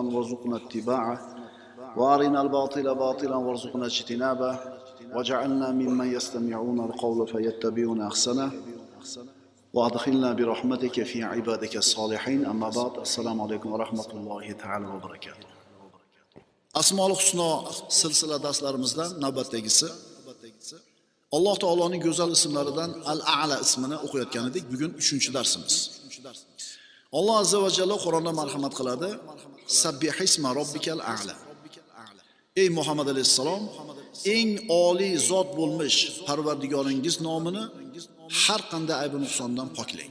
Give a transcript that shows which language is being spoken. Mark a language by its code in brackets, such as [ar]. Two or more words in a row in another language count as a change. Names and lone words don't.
[ar] وارزقنا اتباعه وأرنا الباطل باطلا وارزقنا اجتنابه وجعلنا ممن يستمعون القول فيتبعون أحسنه وأدخلنا برحمتك في عبادك الصالحين أما بعد السلام عليكم ورحمة الله تعالى وبركاته [uz] Asmaul Husno silsila darslarimizdan navbatdagisi Alloh taoloning go'zal ismlaridan Al-A'la ismini o'qiyotgan edik. Bugun 3-darsimiz. Alloh azza va jalla Qur'onda marhamat qiladi. [ar] سبح اسم ربك الأعلى. [uz] Ey Muhammad alayhisalom, eng oliy zot bo'lmish Parvardigoringiz nomini har qanday ayb va nuqsondan poklang.